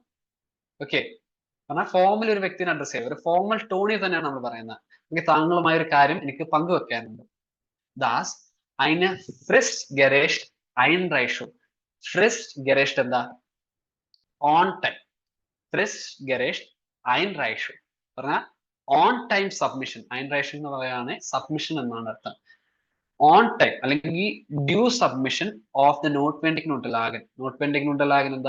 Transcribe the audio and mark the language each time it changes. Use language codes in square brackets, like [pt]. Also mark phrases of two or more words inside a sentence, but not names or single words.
[ml] ഓക്കെ, പറഞ്ഞാൽ ഫോമിൽ ഒരു വ്യക്തിനെ അഡ്രസ് ചെയ്യുക, ഒരു ഫോർമൽ ടോണിൽ തന്നെയാണ് നമ്മൾ പറയുന്നത്. എനിക്ക് താങ്കളുമായ ഒരു കാര്യം എനിക്ക് പങ്കുവെക്കാനുണ്ട്. [de] das eine fristgerechte Einreichung. [ml] Fristgerecht എന്താ? [en] on time. [de] fristgerecht Einreichung [ml] പറഞ്ഞാൽ [en] on time submission. [ml] Einreichung എന്ന് പറയുകയാണെങ്കിൽ സബ്മിഷൻ എന്നാണ് അർത്ഥം. [en] on time [ml] അല്ലെങ്കിൽ [en] due submission of the [de] notwendigen Unterlagen. notwendigen Unterlagen [ml] എന്താ?